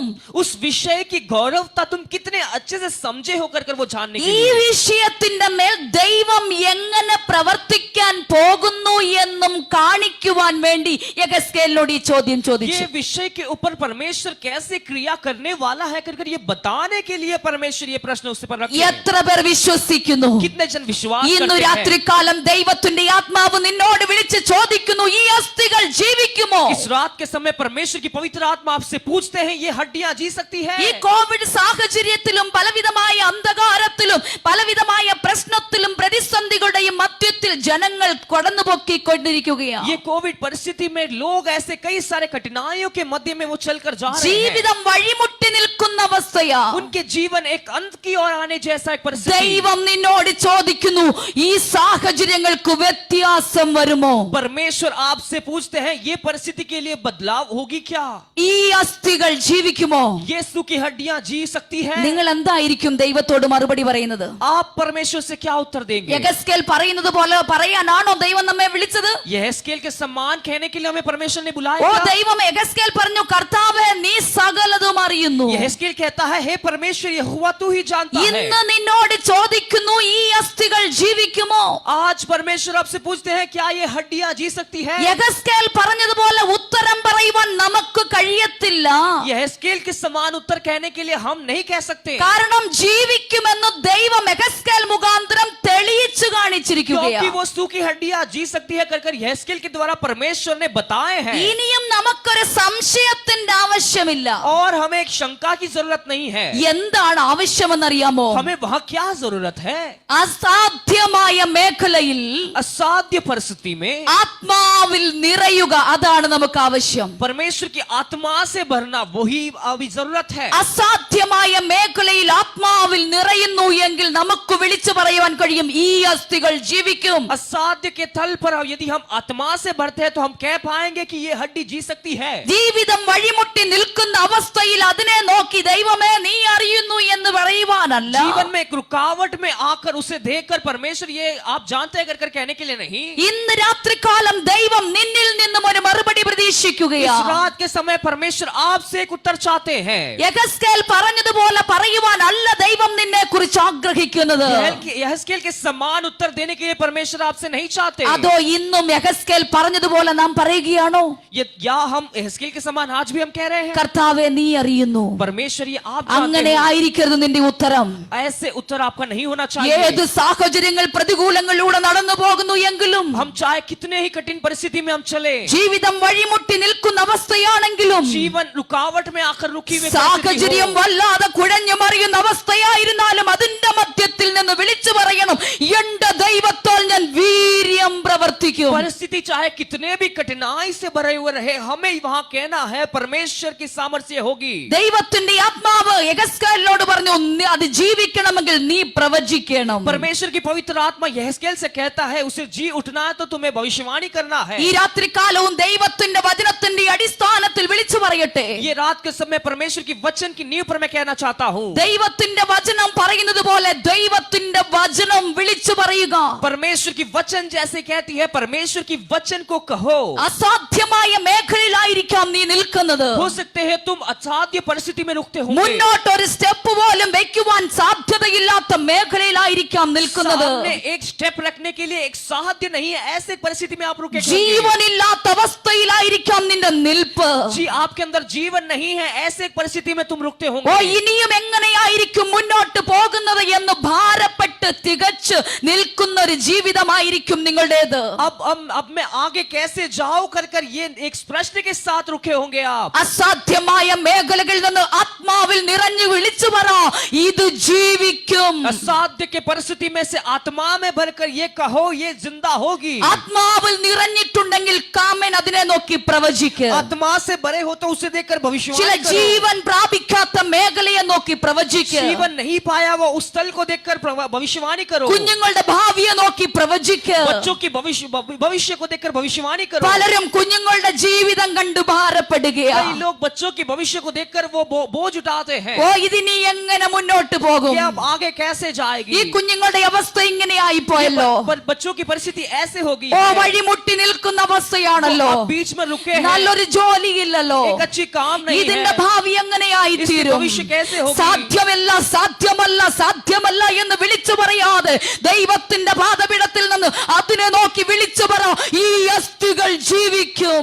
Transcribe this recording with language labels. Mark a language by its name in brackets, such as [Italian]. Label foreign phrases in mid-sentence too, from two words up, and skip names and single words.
[Hindi] उस विषय की गौरवता तुम कितने अच्छे से समझे हो कर वो जानने के [Malayalam] ഈ [Hindi] लिए [Malayalam] വിഷയത്തിന്റെ മേൽ ദൈവം എങ്ങനെ പ്രവർത്തിക്കാൻ പോകുന്നു എന്നും കാണിക്കുവാൻ വേണ്ടി യഗസ്കേലിനോട് ഈ ചോദ്യം ചോദിച്ചു. [Hindi] ये विषय के ऊपर परमेश्वर कैसे क्रिया करने वाला है कर ये बताने के लिए परमेश्वर ये प्रश्न उससे पर रखे हैं। [Malayalam] എത്ര പേർ വിശ്വസിക്കുന്നു? [Hindi] कितने जन विश्वास [Malayalam] ഇന്നു [Hindi] करते हैं? [Malayalam] രാത്രികാലം ദൈവത്തിന്റെ ആത്മാവ് നിന്നോട് വിളിച്ച് ചോദിക്കുന്നു, ഈ അസ്ഥികൾ ജീവിക്കുമോ? [Hindi] इस रात के समय परमेश्वर की पवित्र आत्मा आपसे पूछते हैं, ये हड्डियां जी सकती है? [Malayalam] ഈ കോവിഡ് സാഹചര്യത്തിലും പലവിധമായ അന്ധകാരത്തിലും പലവിധമായ പ്രശ്നത്തിലും പ്രതിസന്ധികളുടെയും മധ്യത്തിൽ ജനങ്ങൾ കടന്നുപോയിക്കൊണ്ടിരിക്കുകയാണ്. [Hindi] ये कोविड परिस्थिति में लोग ऐसे कई सारे कठिनाइयों के मध्य में वो चलकर जा रहे हैं। [Malayalam] ജീവിതം വഴിമുട്ടി നിൽക്കുന്ന അവസ്ഥയാ. [Hindi] उनके जीवन एक अंत की ओर आने जैसा एक परिस्थिति। [Malayalam] ദൈവം നിന്നോട് നിന്നോട് ചോദിക്കുന്നു, ഈ സാഹചര്യങ്ങൾക്ക് വ്യത്യാസം വരുമോ? [Hindi] परमेश्वर आपसे पूछते हैं ये परिस्थिति के लिए बदलाव होगी क्या? [Malayalam] ഈ അസ്ഥികൾ ജീവിക്കുമോ? [Hindi] यीशु की हड्डियां जी सकती हैं? [Malayalam] നിങ്ങൾ എന്തായിരിക്കും ദൈവത്തോട് മറുപടി പറയുന്നത്? [Hindi] आप परमेश्वर से क्या उत्तर देंगे? [Malayalam] യഹസ്കേൽ പറയുന്നത് പോലെ പറയാനാണോ ദൈവം നമ്മെ വിളിച്ചത്? [Hindi] यहेजकेल के सम्मान कहने के लिए हमें परमेश्वर ने बुलाया ഓ क्या? [Malayalam] ദൈവം, യഹസ്കേൽ പറഞ്ഞു, കർത്താവേ നീ സകലതും അറിയുന്നു. [Hindi] यहेजकेल कहता है हे परमेश्वर यहोवा तू ही जानता है। [Malayalam] ഇന്ന് നിന്നോട് ചോദിക്കുന്നു, ഈ അസ്ഥികൾ ജീവിക്കുമോ? [Hindi] आज परमेश्वर आपसे पूछते हैं क्या ये हड्डियां जी सकती है? [Malayalam] യഹസ്കേൽ പറഞ്ഞതുപോലെ ഉത്തരം പറയുവാൻ നമുക്ക് കഴിയത്തില്ല. [Hindi] यहेजकेल के समान उत्तर कहने के लिए हम नहीं कह सकते, [Malayalam] കാരണം ജീവിക്കുമെന്ന് ദൈവം യഹസ്കേൽ മുഖാന്തരം തെളിയിച്ചു [Hindi] क्योंकि [Malayalam] കാണിച്ചിരിക്കുകയാണ്. [Hindi] वो सूखी की हड्डियां जी सकती है कर यहेजकेल के द्वारा परमेश्वर ने बताए हैं। [Malayalam] ഇനിയും നമുക്കൊരു സംശയത്തിന്റെ ആവശ്യമില്ല. [Hindi] और हमें एक शंका की जरूरत नहीं है। [Malayalam] എന്താണ് ആവശ്യമെന്നറിയാമോ? [Hindi] हमें वहाँ क्या जरूरत है? [Malayalam] അസാധ്യമായ മേഖലയിൽ [Hindi] असाध्य परिस्थिति में [Malayalam] ആത്മാവിൽ നിറയുക, അതാണ് നമുക്ക് ആവശ്യം. [Hindi] परमेश्वर की आत्मा से भरना वही अभी जरूरत है। [Malayalam] അസാധ്യമായ മേഖലയിൽ ആത്മാവിൽ നിറയുന്നു എങ്കിൽ നമുക്ക് വിളിച്ചു പറയുവാൻ കഴിയും, ഈ അസ്ഥികൾ ജീവിക്കും. [Hindi] असाध्य के तल पर यदि हम आत्मा से भरते हैं तो हम कह पाएंगे कि ये हड्डी जी सकती है। [Malayalam] ജീവിതം വഴിമുട്ടി നിൽക്കുന്ന അവസ്ഥയിൽ അതിനെ നോക്കി ദൈവമേ നീ അറിയുന്നു എന്ന് പറയുവാനല്ല. [Hindi] जीवन में एक रुकावट में आकर उसे देखकर परमेश्वर ये आप जानते हैं कर कहने के लिए नहीं। [Malayalam] ഇന്ന് രാത്രികാലം ദൈവം നിന്നിൽ നിന്നും ഒരു മറുപടി [Hindi] इस [Malayalam] പ്രതീക്ഷിക്കുകയാണ്. [Hindi] रात के समय परमेश्वर आपसे एक उत्तर चाहते हैं। [Malayalam] യഹസ്കേൽ പറഞ്ഞതുപോലെ പറയുവാനല്ല ദൈവം നിന്നെ കുറിച്ച് ആഗ്രഹിക്കുന്നത്. [Hindi] यहेजकेल के समान उत्तर देने के लिए परमेश्वर आपसे नहीं चाहते। [Malayalam] അതോ ഇന്നും യഹസ്കേൽ പറഞ്ഞതുപോലെ നാം പറയുകയാണോ? [Hindi] या हम यहेजकेल के समान आज भी हम कह रहे हैं [Malayalam] കർത്താവേ നീ അറിയുന്നു. [Hindi] परमेश्वर ये आप जानते [Malayalam] അങ്ങനെ [Hindi] हैं। [Malayalam] ആയിരിക്കരുത് നിന്റെ ഉത്തരം. [Hindi] ऐसे उत्तर आपका नहीं होना चाहिए। [Malayalam] ഏത് സാഹചര്യങ്ങൾ പ്രതികൂലങ്ങളിലൂടെ നടന്നു പോകുന്നു എങ്കിലും, [Hindi] हम चाहे कितने ही कठिन परिस्थिति में हम चले, [Malayalam] ജീവിതം വഴിമുട്ടി നിൽക്കുന്ന അവസ്ഥയാണെങ്കിലും, [Hindi] जीवन रुकावट में आकर रुकी हुई [Malayalam] സാഹചര്യം വല്ലാതെ കുഴഞ്ഞു മറിയുന്ന അവസ്ഥയായിരുന്നാലും അതിന്റെ മധ്യത്തിൽ നിന്ന് വിളിച്ചു പറയണം, എന്റെ ദൈവത്താൽ ഞാൻ വീര്യം പ്രവർത്തിക്കും. [Hindi] परिस्थिति चाहे कितने भी कठिनाई से भरे हुए रहे, हमें वहां कहना है परमेश्वर की सामर्थ्य होगी। [Malayalam] ദൈവത്തിന്റെ ആത്മാവ് യഹസ്കേലിനോട് പറഞ്ഞു, അത് ജീവിക്കണമെങ്കിൽ നീ പ്രവചിക്കണം. [Hindi] परमेश्वर की पवित्र आत्मा यहेजकेल से कहता है उसे जी उठना है तो तुम्हें भविष्यवाणी करना है। [Malayalam] ഈ രാത്രികാലവും ദൈവത്തിന്റെ വചനത്തിന്റെ അടിസ്ഥാനത്തിൽ വിളിച്ചു പറയട്ടെ, [Hindi] ये रात के समय परमेश्वर की वचन की नींव पर मैं कहना चाहता हूँ, [Malayalam] ദൈവത്തിന്റെ വചനം പറയുന്നത് പോലെ ദൈവത്തിന്റെ വചനം വിളിച്ചു പറയുക. [Hindi] परमेश्वर की वचन जैसे कहती है परमेश्वर की वचन को कहो। [Malayalam] അസാധ്യമായ മേഖലയിലായിരിക്കാം നീ നിൽക്കുന്നത്. [Hindi] हो सकते हैं तुम असाध्य परिस्थिति में रुकते हो, [Malayalam] മുന്നോട്ടൊരു സ്റ്റെപ്പ് പോലും വെക്കുവാൻ സാധ്യതയില്ലാത്ത മേഖലയിലായിരിക്കാം നിൽക്കുന്നത്. [Hindi] सामने एक स्टेप रखने के लिए एक साध्य नहीं है, ऐसे परिस्थिति में आप रुके। [Malayalam] ജീവനില്ലാത്ത അവസ്ഥയിലായിരിക്കാം നിന്റെ നിൽപ്പ്. [Hindi] जी आपके अंदर जीवन नहीं है, ऐसे एक परिस्थिति में तुम रुकते ഓ होंगे। [Malayalam] ഇനിയും എങ്ങനെയായിരിക്കും മുന്നോട്ട് പോകുന്നത് എന്ന് ഭാരപ്പെട്ട് തികച്ച് നിൽക്കുന്ന ഒരു ജീവിതമായിരിക്കും നിങ്ങളുടേത്. [Hindi] अब मैं आगे कैसे जाऊं कर ये एक प्रश्न के साथ रुके होंगे आप। [Malayalam] അസാധ്യമായ മേഖലകളിൽ നിന്ന് ആത്മാവിൽ നിറഞ്ഞു വിളിച്ചു പറ, ഇത് ജീവിക്കും. [Hindi] असाध्य के परिस्थिति में से आत्मा में भरकर ये कहो ये जिंदा होगी। [Malayalam] ആത്മാവിൽ നിറഞ്ഞിട്ടുണ്ടെങ്കിൽ കാമൻ അതിനെ നോക്കി പ്രവചിക്കുക. [Hindi] आत्मा से भरे हो तो उसे देखकर [Malayalam] ചില [Hindi] भविष्यवाणी करो। [Malayalam] ജീവൻ പ്രാപിക്കാത്ത മേഖലയെ നോക്കി പ്രവചിക്കുക. [Hindi] जीवन नहीं पाया वो उस स्थल को देखकर भविष्यवाणी करो। [Malayalam] കുഞ്ഞുങ്ങളുടെ ഭാവിയെ നോക്കി പ്രവചിക്കുക. [Hindi] बच्चों की भविष्य को देखकर भविष्यवाणी करो। [Malayalam] പലരും കുഞ്ഞുങ്ങളുടെ ജീവിതം കണ്ട് ഭാരപ്പെടുകയാണ്. [Hindi] कई लोग बच्चों के भविष्य को देखकर वो बोझ उठाते हैं [Malayalam] ഓ ഇതിനി എങ്ങനെ മുന്നോട്ട് പോകും? [Hindi] कि अब आगे कैसे जाएगी। [Malayalam] ഈ കുഞ്ഞുങ്ങളുടെ അവസ്ഥ ഇങ്ങനെയായി പോയല്ലോ. [Hindi] बच्चों की परिस्थिति ऐसे होगी, [Malayalam] ഓ വഴിമുട്ടി നിൽക്കുന്ന അവസ്ഥയാണല്ലോ. [Hindi] वो अब बीच में रुके हैं, [Malayalam] നല്ലൊരു ജോലിയില്ലല്ലോ. [Hindi] एक अच्छी काम नहीं [Malayalam] ഇതിന്റെ [Hindi] है, [Malayalam] ഭാവി എങ്ങനെയായി [Hindi] इसकी [Malayalam] തീരും? [Hindi] भविष्य कैसे होगी। [Malayalam] സാധ്യമല്ല സാധ്യമല്ല സാധ്യമല്ല എന്ന് വിളിച്ചു പറയാതെ ദൈവത്തിന്റെ പാദപീഠത്തിൽ നിന്ന് അതിനെ നോക്കി വിളിച്ചു പറ, ഈ അസ്ഥികൾ ജീവിക്കും.